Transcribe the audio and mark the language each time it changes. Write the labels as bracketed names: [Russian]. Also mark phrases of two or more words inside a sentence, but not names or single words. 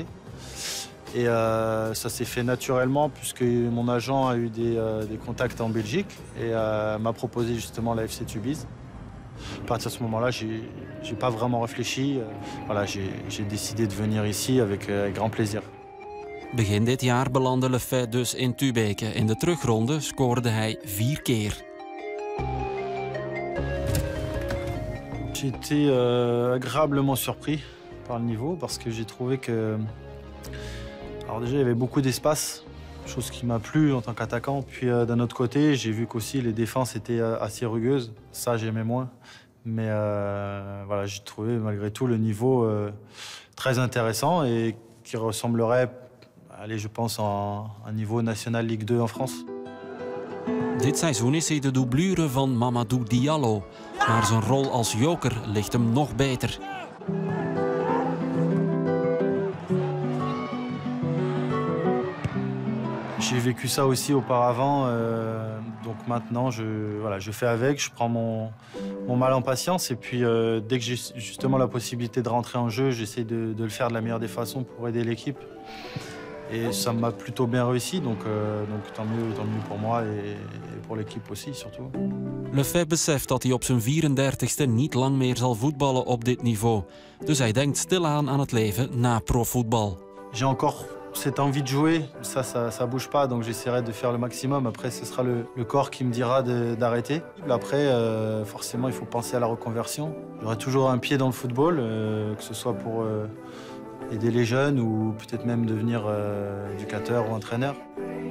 [French] Et ça s'est fait naturellement puisque mon agent a eu des contacts en Belgique et m'a proposé justement la FC Tubize. À partir de ce moment-là, j'ai pas vraiment réfléchi. Voilà, j'ai décidé de venir ici avec grand plaisir. [Dutch] Begin dit jaar belandde Lefay dus in Tubeke. In de terugronde scoorde hij 4 keer. [French] J'ai été agréablement surpris par le niveau parce que j'ai trouvé que... Alors déjà, il y avait beaucoup d'espace, chose qui m'a plu en tant qu'attaquant. Puis d'un autre côté, j'ai vu qu'aussi les défenses étaient assez rugueuses. Ça, j'aimais moins. Mais voilà, j'ai trouvé malgré tout le niveau très intéressant et qui ressemblerait, allez, je pense, à un niveau national Ligue 2 en France. [Dutch] Dit seizoen is hij de doublure van Mamadou Diallo. Maar zijn rol als joker ligt hem nog beter. [French] J'ai vécu ça aussi auparavant, donc maintenant je fais avec, je prends mon mal en patience et puis dès que j'ai justement la possibilité de rentrer en jeu, j'essaie de le faire de la meilleure des façons pour aider l'équipe. Et ça m'a plutôt bien réussi, donc tant mieux pour moi et pour l'équipe aussi surtout. [Dutch] Lefay beseft dat hij op zijn 34ste niet lang meer zal voetballen op dit niveau. Dus hij denkt stilaan aan het leven na profvoetbal. [French] J'ai encore cette envie de jouer, ça bouge pas, donc j'essaierai de faire le maximum. Après, ce sera le corps qui me dira d'arrêter. Après, forcément, il faut penser à la reconversion. J'aurai toujours un pied dans le football, que ce soit pour aider les jeunes ou peut-être même devenir éducateur ou entraîneur.